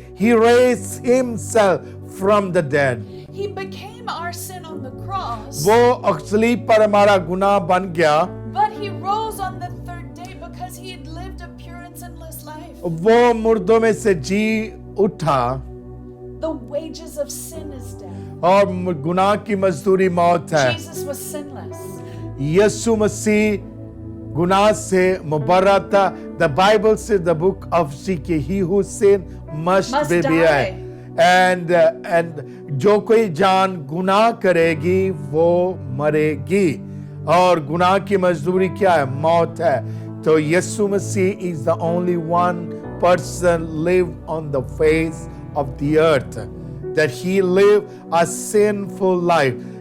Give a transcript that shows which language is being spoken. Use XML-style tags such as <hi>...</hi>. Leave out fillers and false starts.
<en>He raised himself from the dead. He became our sin on the cross.</en> <hi>वो असली पर हमारा गुनाह बन गया.</hi> <en>But he rose on the third day because he had lived a pure and sinless life.</en> <hi>वो मुर्दों में से जी उठा.</hi> <en>The wages of sin is death.</en> <hi>और गुनाह की मजदूरी मौत है.</hi> <en>Jesus was sinless.</en> <hi>यीशु मसीह गुनाह से मुबर्रा था.</hi> <en>The Bible says the book of Ezekiel, he who sin must be die.</en> <hi>and जो कोई जान गुनाह करेगी वो मरेगी. और गुनाह की मजदूरी क्या है? मौत है.</hi> <en>तो यीशु मसीह is the only one person lived on the face of the earth that he lived a sinful life.</en>